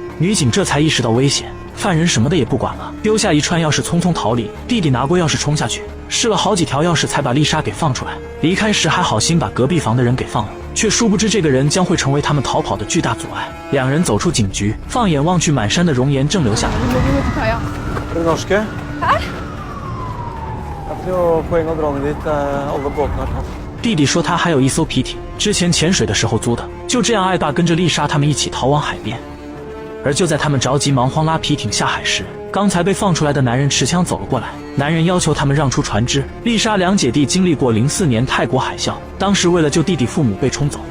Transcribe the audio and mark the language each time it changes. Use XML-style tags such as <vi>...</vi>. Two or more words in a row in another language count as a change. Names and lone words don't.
<zh>女警这才意识到危险，犯人什么的也不管了，丢下一串钥匙匆匆逃离。弟弟拿过钥匙冲下去，试了好几条钥匙才把丽莎给放出来。离开时还好心把隔壁房的人给放了，却殊不知这个人将会成为他们逃跑的巨大阻碍。两人走出警局，放眼望去，满山的熔岩正流下来。</zh> <no>Er du norske? Hæ? Det er ikke noe poeng å dra ned dit. Alle båtene er tatt.</no> <zh>弟弟说他还有一艘皮艇，之前潜水的时候租的。就这样，艾爸跟着丽莎他们一起逃往海边。而就在他们着急忙慌拉皮艇下海时，刚才被放出来的男人持枪走了过来。男人要求他们让出船只。丽莎两姐弟经历过04年泰国海啸，当时为了救弟弟，父母被冲走。</zh>